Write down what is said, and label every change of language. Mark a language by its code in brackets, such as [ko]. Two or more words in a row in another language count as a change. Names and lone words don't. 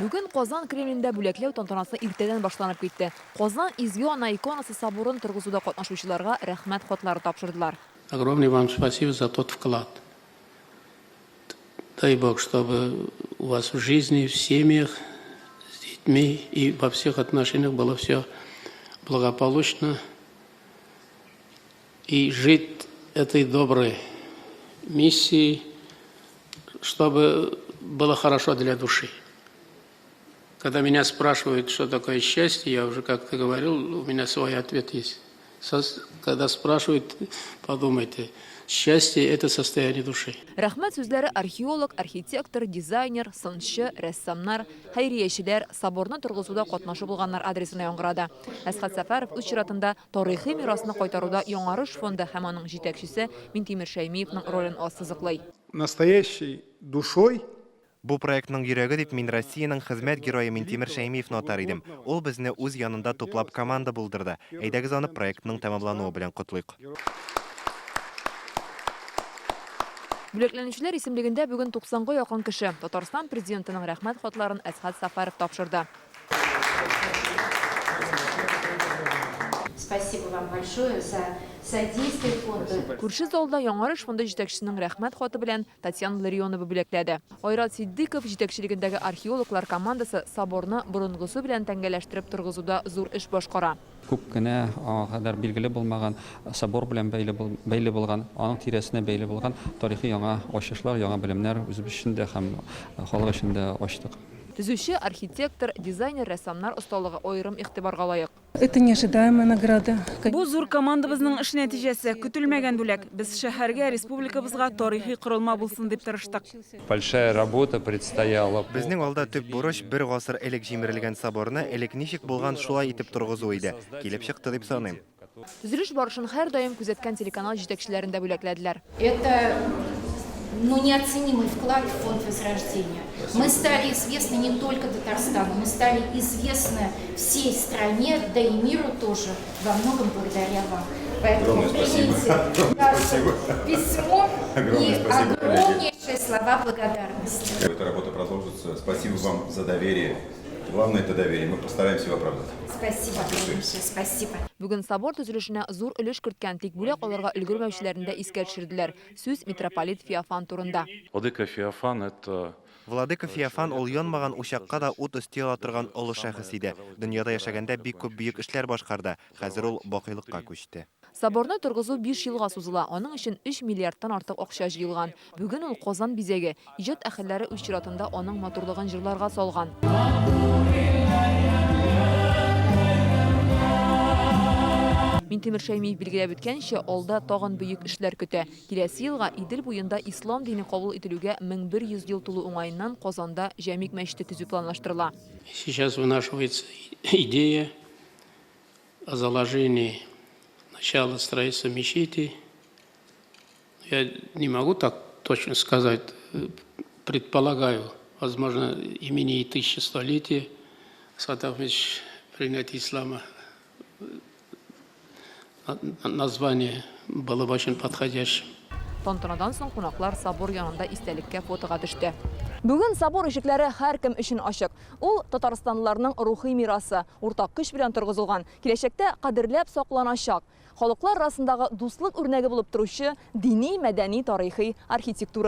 [tt] Qozon Кремлендә бүләкләү тантанасы иртәдән башланып китте. Qozon изге ана иконасы соборын торгызуда катнашучыларга рәхмәт хатлары тапшырдылар. [ru] Огромное вам спасибо за тот вклад. Дай Бог, чтобы у вас в жизни, в семьях, с детьми и во всех отношениях было все благополучно. И жить этой доброй миссией, чтобы было хорошо для души. Когда меня спрашивают, что такое счастье, я уже как-то говорил, у меня свой ответ есть. Когда спрашивают, подумайте, счастье – это состояние души. [tt] Рәхмәт сүзләре археолог, архитектор, дизайнер, сынчы, рәссамнар, хәйриячеләр, соборны торгызуда катнашып булганнар адресына яңгырады. Әсхат Сәфәров үз чиратында тарихи мирасны кайтаруда Яңарыш фонды һәм аның җитәкчесе Минтимер Шәймиевның ролен ассызыклый. [ru] Настоящей душой [tt] Бу проектның йөрәге дип мин Россиянең хезмәт герое Минтимер Шәймиевне атар идем. Ул безне үз янында туплап команда булдырды. Әйдәгез аны проектның тәмамлануы белән котлыйк. Бүләкләнүчеләр исемлегендә бүген 90-га якын кеше Татарстан президентының рәхмәт хатларын Әсхат Сәфәров тапшырды. [ru] Спасибо вам большое за содействие фонду. [tt] Күрше залда Яңарыш фонды җитәкчесенең рәхмәт хаты белән Татьяна Ларионова бүләкләде. Айрат Сиддиков җитәкчелегендәге археологлар командасы соборны борынгысы белән тәңгәләштереп торгызуда зур эш башкара. Күп кенә хәдәр билгеле булмаган собор белән бәйле булган, аның тирәсенә бәйле булган тарихи яңа ачышлар, яңа белемнәр үзебез өчен дә һәм халык өчен дә ачтык. Төзүче, архитектор, дизайнер, рәссамнар осталыгы аерым игътибарга лаек. [ru] Это неожидаемая награда. [tt] Бу зур командабызның эш нәтиҗәсе, көтелмәгән бүләк. Без шәһәргә, республикабызга тарихи корылма булсын дип тырыштык. [ru] Большая работа предстояла. [tt] Безнең алда төп бурыч бер гасыр элек җимерелгән соборны элек ничек булган шулай итеп торгызу иде. Килеп чыкты дип саныйм. Төзелеш барышын һәр даим күзәткән телеканал җитәкчеләрен дә бүләкләделәр. [ru] Это неоценимый вклад в фонд Возрождения. Мы стали известны не только Татарстану, мы стали известны всей стране, да и миру тоже, во многом благодаря вам. Поэтому примите письмо и огромнейшие слова благодарности. Эта работа продолжится. Спасибо вам за доверие. Главное – это доверие. Мы постараемся его оправдать. Спасибо большое. Спасибо. [tt] Бүген собор төзелешенә зур өлеш керткән, тик бүләк алырга өлгермәүчеләрне дә искә төшерделәр. Сүз митрополит Феофан турында. [ru] Владыка Феофан – это... [tt] Владыка Феофан ул янмаган учакка да ут өстәл торган олы шәхес иде. Дөньяда яшәгәндә бик күп бөек эшләр башкарды. Хәзер ул бакыйлыкка күчте. Соборны торгызу 5 елга сузыла. Аның өчен 3 миллиардтан артык акча җыелган. Бүген ул Казан бизәге. Иҗат әһелләре үз чиратында аның матурлыгын җырларга салган. Минтимер Шәймиев билгеләп үткәнчә, алда тагын бөек эшләр көтә. Киләсе елга Идел буенда ислам дине кабул ителүгә 1100 ел тулу уңаеннан Казанда җәмик мәчете төзү планлаштырыла. [ru] Сейчас вынашивается идея о заложении начала строительства мечети. Я не могу так точно сказать, предполагаю, возможно, имени и 1100-летия Асхат Ахмедович принятия ислама. Название было бы очень подходящим. [tt] Тантанадан соң кунаклар собор янында истәлеккә фотога төште. Бүген собор ишекләре һәркем өчен ачык. Ул татарстанлыларның рухи мирасы, уртак көч белән торгызылган, киләчәктә кадерләп сакланачак. Халыклар арасындагы дуслык үрнәге булып торучы дини, мәдәни, тарихи архитектура һәйкәле.